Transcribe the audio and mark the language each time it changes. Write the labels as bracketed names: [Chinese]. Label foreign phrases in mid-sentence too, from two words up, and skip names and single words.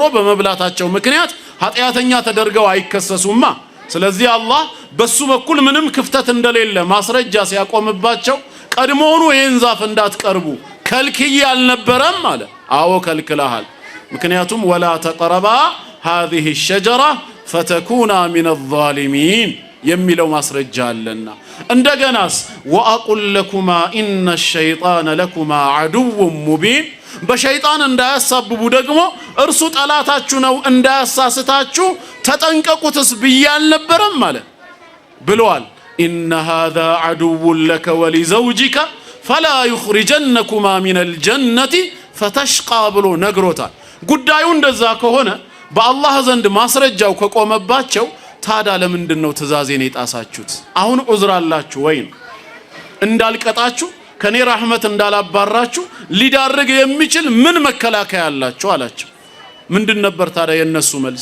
[Amharic] በመብላታቸው ምክንያት ኃጢያተኛ ተደርገው አይከሰሱማ። ስለዚህ አላህ በሱ በኩል ምንም ክፍተት እንደሌለ ማስረጃ ሲያቆምባቸው ቀድሞውኑ ይህን ዛፍ እንዳትቀርቡ ከልክዬ አልነበረም ማለት። አዎ ከልክለሃል። ምክንያቱም [Arabic] ولا تقربا هذه الشجرة فتكونا من الظالمين [Amharic] የሚለው ማስረጃ አለና። እንደገናስ [Arabic] وأقل لكما إن الشيطان لكما عدو مبين [Amharic] በሸይጣን እንዳያሳብቡ ደግሞ እርሱ ጠላታችሁ ነው እንዳያሳስታችሁ ተጠንቀቁትስ ብዬ አልነበረም ማለት ብለዋል። ኢነ [Arabic] هذا عدو لك ولزوجك فلا يخرجنكما من الجنة فتشقى [Amharic] ብሎ ነግሮታል። ጉዳዩ እንደዛ ከሆነ በአላህ ዘንድ ማስረጃው ከቆመባቸው ታዲያ ለምንድነው ትእዛዜን የጣሳችሁት? አሁን ዑዝር አላችሁ ወይ? እንዳልቀጣችሁ ከኔ ረህመት እንዳላባራችሁ ሊዳርግ የሚችል ምን መከላከያ አላችሁ አላቸው። ምንድን ነበር ታዲያ የነሱ መልስ?